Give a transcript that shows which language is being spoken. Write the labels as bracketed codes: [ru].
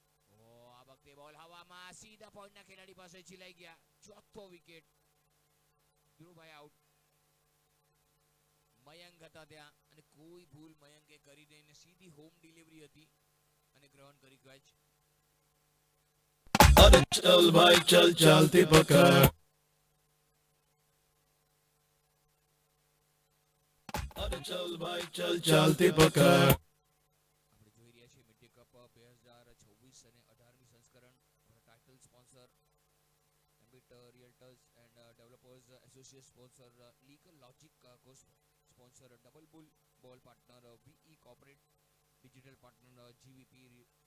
[gu] આ વખતે બોલ હવામાં સીધા પોઈન્ટના ખેલાડી પાસે ચીલાઈ ગયા ચોથો વિકેટ ધ્રુવભાઈ આઉટ મયંક હતા ત્યાં અને કોઈ ભૂલ મયંકે કરી નહીં સીધી હોમ ડિલિવરી હતી અને ગ્રહણ કરી કેચ [hi] अरे चल भाई चल चलती पकड़ अरे चल भाई चल चलती पकड़ [gu] આપણે જોઈ રહ્યા છીએ મિડ ડે કપ 2026 અને 18મી સંસ્કરણ title sponsor એમ્બિટ રિયલ્ટર્સ and developers associate sponsor legal logic કો સ્પોન્સર ડબલ બુલ બોલ પાર્ટનર વીઈ કોર્પોરેટ ડિજિટલ પાર્ટનર જીવીપી